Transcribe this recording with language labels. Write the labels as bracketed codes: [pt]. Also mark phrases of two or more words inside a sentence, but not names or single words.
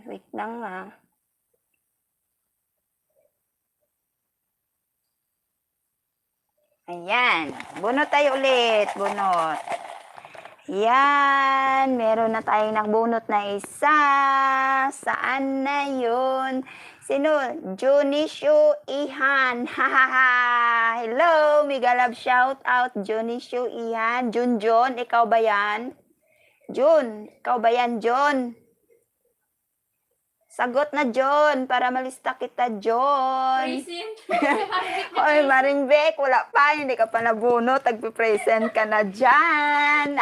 [tl] Wait lang Ayan. Bunot tayo ulit. Bunot. Yan, meron na tayong nagbunot na isa. Saan na yun? Sino? Junishu Ihan. Hahaha. [en] Hello, mega love shout out. [tl] Junishu Ihan. Junjon, ikaw ba yan? Jun, ikaw ba yan, John? Sagot na, John, para malista kita, John. Present. Hoy, Maring Beck, wala pa, hindi ka pa nabunot, tagpipresent ka na dyan.